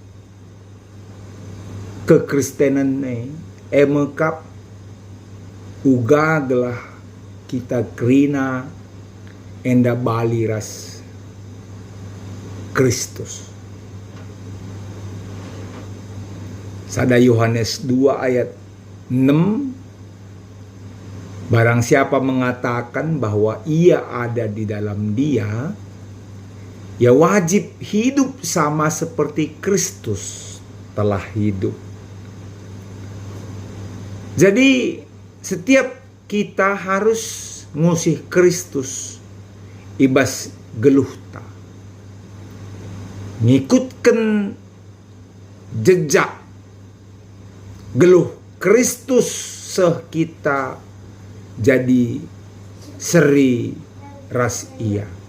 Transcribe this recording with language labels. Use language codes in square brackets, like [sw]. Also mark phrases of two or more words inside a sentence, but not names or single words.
[btx] kekristenan emekap uga gelah kita krina enda baliras Kristus. [id] Sada Yohanes 2 ayat 6, barang siapa mengatakan bahwa ia ada di dalam Dia, ya wajib hidup sama seperti Kristus telah hidup. [btx] Jadi setiap kita harus ngusih Kristus ibas geluhta, ngikutkan jejak geluh Kristus seh kita jadi seri ras ia.